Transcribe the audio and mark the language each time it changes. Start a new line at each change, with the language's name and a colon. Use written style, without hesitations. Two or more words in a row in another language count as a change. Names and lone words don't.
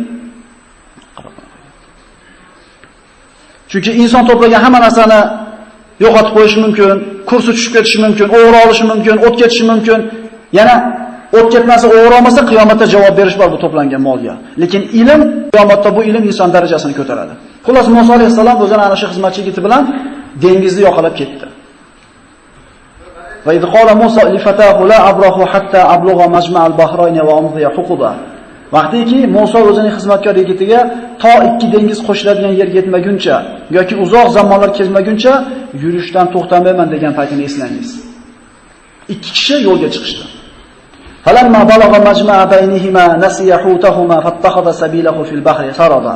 Uzbek: Chunki inson to'plagan hamma narsani yo'qotib qo'yishi mumkin, kursi tushib ketishi mumkin, o'g'ri olishi mumkin, o't ketishi mumkin. Yana o't ketmasa, o'g'ri olmasa qiyomatda javob berish bor bu to'plangan molga. Lekin ilm, qiyomatda bu ilm inson darajasini ko'taradi. Xullas Musa alayhisalom o'zini ana shu xizmatchi yigiti bilan dengizni yoqalab ketdi.
Arabic: وإذ قال موسى لفتاه لا أبرح حتى أبلغ مجمع البحرين وأمضي حقبا.
Uzbek: Vaqtiki Musa o'zining xizmatkor yigitiga to ikki dengiz qo'shiladigan yerga yetmaguncha yoki uzoq zamonlar kezmaguncha yurishdan to'xtamayman degan paytini eslangiz. Ikki kishi yo'lga chiqishdi.
Arabic: فلما بلغا مجمع بينهما نسيا حوتهما فاتخذ سبيله في البحر سربا.